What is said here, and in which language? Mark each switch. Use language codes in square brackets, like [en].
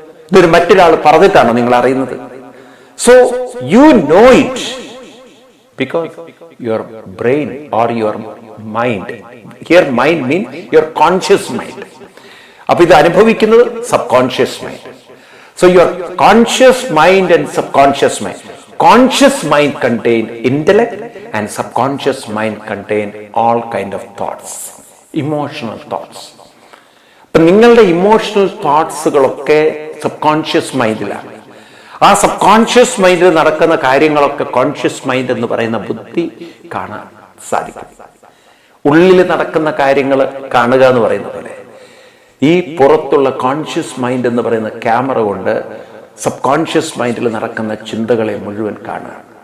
[ml] ഇതൊരു മറ്റൊരാൾ പറഞ്ഞിട്ടാണോ നിങ്ങൾ അറിയുന്നത്? [en] So you know it because your brain or your mind, here mind mean your conscious mind. [ml] അപ്പൊ ഇത് അനുഭവിക്കുന്നത് sub conscious mind. [en] So your conscious mind and subconscious mind. Conscious mind contain intellect and subconscious mind contain all kind of thoughts, emotional thoughts. [ml] അപ്പൊ നിങ്ങളുടെ emotional തോട്ട്സുകളൊക്കെ sub conscious മൈൻഡിലാണ്. ആ sub conscious മൈൻഡിൽ നടക്കുന്ന കാര്യങ്ങളൊക്കെ conscious mind എന്ന് പറയുന്ന ബുദ്ധി കാണാൻ സാധിക്കും. ഉള്ളിൽ നടക്കുന്ന കാര്യങ്ങൾ കാണുക എന്ന് പറയുന്ന പോലെ ഈ പുറത്തുള്ള കോൺഷ്യസ് മൈൻഡ് എന്ന് പറയുന്ന ക്യാമറ കൊണ്ട് സബ് കോൺഷ്യസ് മൈൻഡിൽ നടക്കുന്ന ചിന്തകളെ മുഴുവൻ കാണുക.